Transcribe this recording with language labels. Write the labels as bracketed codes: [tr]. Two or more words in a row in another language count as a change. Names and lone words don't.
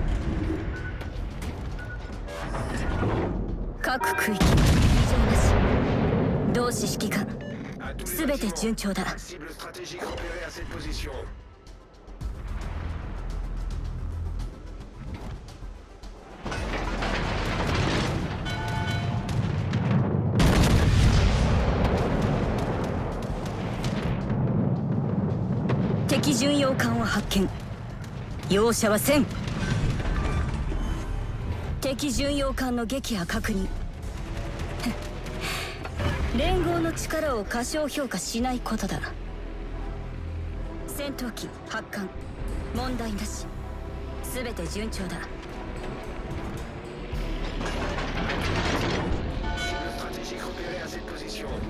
[ja] 各区域異常なし。同志指揮官すべて順調だ。 [fr] Cible stratégique repérée à cette position. [ja] 敵巡洋艦を発見。容赦はせん。敵巡洋艦の撃破確認。連合の力を過小評価しないことだ。戦闘機発艦問題なし。全て順調だ。 [fr] Cible stratégique repérée à cette position.